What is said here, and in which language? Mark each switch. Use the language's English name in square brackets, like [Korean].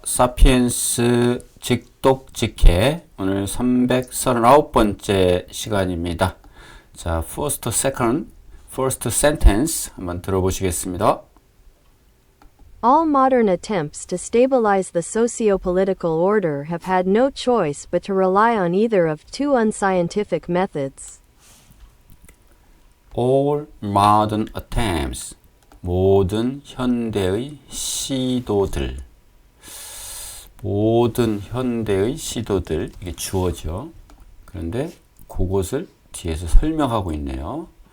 [Korean] 사피엔스 직독직해 오늘 339번째 시간입니다. 자, first, second, first sentence 한번 들어보시겠습니다. [English] All modern attempts to stabilize the socio-political order have had no choice but to rely on either of two unscientific methods. All modern attempts [Korean] 모든 현대의 시도들 모든 현대의 시도들 이게 주어죠. 그런데 그것을 뒤에서 설명하고 있네요.